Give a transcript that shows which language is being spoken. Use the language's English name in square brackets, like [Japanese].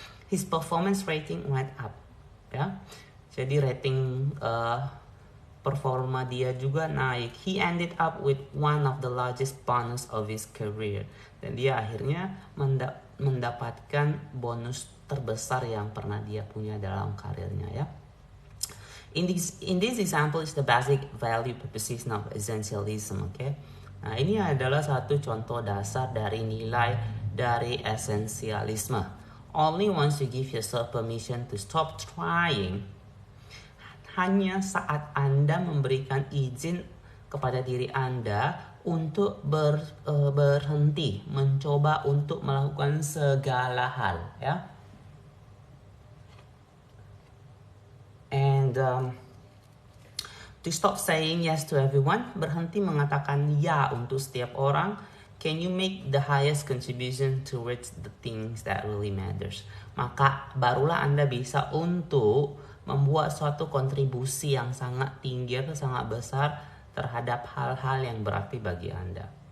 [English] His performance rating went up [Indonesian] ya. Jadi rating performa dia juga naik. [English] He ended up with one of the largest bonus of his career. [Indonesian] Dan dia akhirnya mendapatkan bonus terbesar yang pernah dia punya dalam karirnya ya. [English] In this example is the basic value proposition of essentialism, okay? [Indonesian] Nah, ini adalah satu contoh dasar dari nilai dari esensialisme. [English] Only once you give yourself permission to stop trying. [Indonesian] Hanya saat Anda memberikan izin kepada diri Anda untuk berhenti, mencoba untuk melakukan segala hal, ya. [English] And to stop saying yes to everyone, [Indonesian] berhenti mengatakan ya untuk setiap orang. [English] Can you make the highest contribution towards the things that really matters? [Indonesian] Maka barulah Anda bisa untuk membuat suatu kontribusi yang sangat tinggi atau sangat besar terhadap hal-hal yang berarti bagi Anda.